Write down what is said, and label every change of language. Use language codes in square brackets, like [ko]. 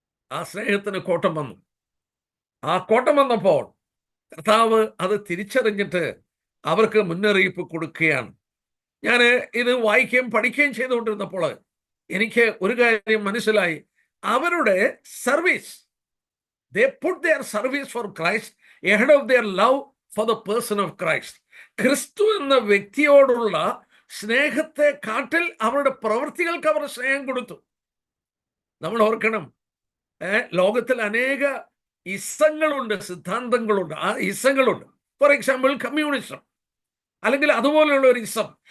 [ml] ആ സ്നേഹത്തിന് കോട്ടം വന്നു. ആ കോട്ടം വന്നപ്പോൾ കർത്താവ് അത് തിരിച്ചറിഞ്ഞിട്ട് അവർക്ക് മുന്നറിയിപ്പ് കൊടുക്കുകയാണ്. ഞാൻ ഇത് വായിക്കുകയും പഠിക്കുകയും ചെയ്തുകൊണ്ടിരുന്നപ്പോൾ എനിക്ക് ഒരു കാര്യം മനസ്സിലായി. അവരുടെ service, [en] they put their service for Christ ahead of their love for the person of Christ. [ml] ക്രിസ്തു എന്ന വ്യക്തിയോടുള്ള സ്നേഹത്തെ കാട്ടിൽ അവരുടെ പ്രവൃത്തികൾക്ക് അവർ സ്നേഹം കൊടുത്തു. നമ്മൾ ഓർക്കണം, ലോകത്തിൽ അനേക ഇസങ്ങളുണ്ട്, സിദ്ധാന്തങ്ങളുണ്ട്. ആ ഇസങ്ങളുണ്ട്. [en] for example [ml] കമ്മ്യൂണിസം, അല്ലെങ്കിൽ അതുപോലെയുള്ള ഒരു ഇസം.